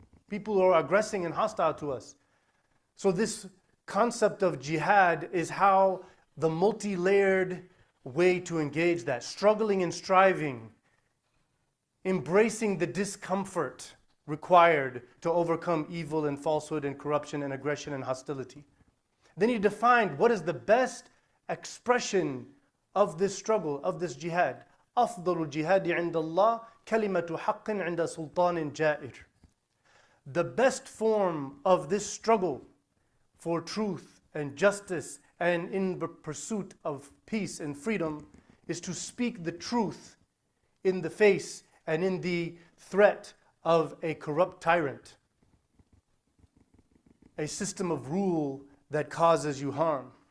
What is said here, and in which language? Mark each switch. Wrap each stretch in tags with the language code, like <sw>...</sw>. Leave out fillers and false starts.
<en>People who are aggressing and hostile to us. So this concept of jihad is how the multi-layered way to engage that, struggling and striving, embracing the discomfort required to overcome evil and falsehood and corruption and aggression and hostility. Then he defined what is the best expression of this struggle, of this jihad.</en> <ar>أفضل الجهاد عند الله كلمة حق عند سلطان جائر.</ar> <en>The best form of this struggle for truth and justice and in the pursuit of peace and freedom is to speak the truth in the face and in the threat of a corrupt tyrant, a system of rule that causes you harm.</en>